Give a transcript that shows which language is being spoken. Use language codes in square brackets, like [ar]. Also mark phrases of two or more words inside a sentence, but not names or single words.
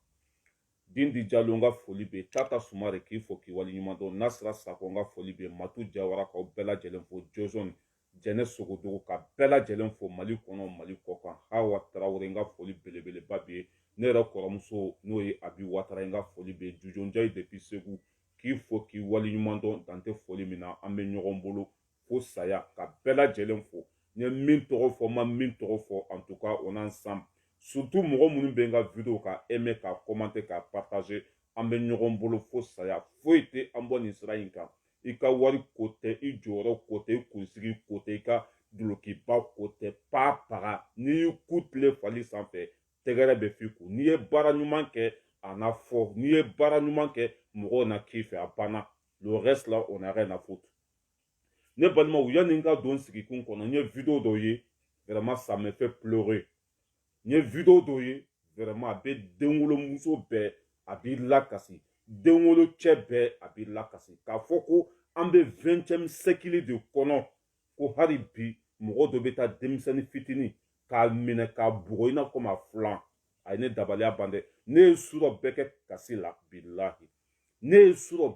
[bm] Dindi Jalo n ka foli bɛ Tata Sumare k'i fo k'i waleɲuman dɔn Nasira Sako n ka foli bɛ Matu Jawara k'aw bɛɛ lajɛlen fo Joson Jɛnɛ Sogodogo ka bɛɛ lajɛlen fo Mali kɔnɔ Mali kɔ kan Hawa Tarawele n ka foli belebeleba bɛ ne yɛrɛ kɔrɔmuso n'o ye Abi Watara n ka foli bɛ Jujo Njayi depuis Segu k'i fo k'i waleɲuman dɔn dan tɛ foli min na an bɛ ɲɔgɔn bolo fo saya ka bɛɛ lajɛlen fo n ye min tɔgɔ fɔ n ma min tɔgɔ fɔ [fr] en tout cas on ensemble. [bm] Surtout mɔgɔ minnu bɛ n ka vidéo ka aimer ka commenter ka partager an bɛ ɲɔgɔn bolo fo saya foyi tɛ an bɔ nin sira in kan i ka wari ko tɛ i jɔyɔrɔ ko tɛ i kunsigi ko tɛ i ka dulokiba ko tɛ paga n'i y'i ku tile fali sanfɛ tɛgɛrɛ bɛ f'i kun n'i ye baara ɲuman kɛ a na fɔ n'i ye baara ɲuman kɛ mɔgɔw na k'i fɛ a banna [fr] le reste là on n'a rien à foutre. [bm] Ne balimaw yanni n ka don sigikun kɔnɔ n ye vidéo dɔ ye [fr] vraiment ça me fait pleurer. [bm] N ye vidéo dɔ ye vraiment a bɛ denwolomuso bɛɛ a b'i lakasi denwolo cɛ bɛɛ a b'i lakasi k'a fɔ ko an bɛ 20e siècle de kɔnɔ ko hali bi mɔgɔ dɔ bɛ taa denmisɛnnin fitinin k'a minɛ k'a bugɔ i n'a fɔ ma filan a ye ne dabaliya ban dɛ ne ye su dɔ bɛɛ kɛ kasi la bilahi ne ye su dɔ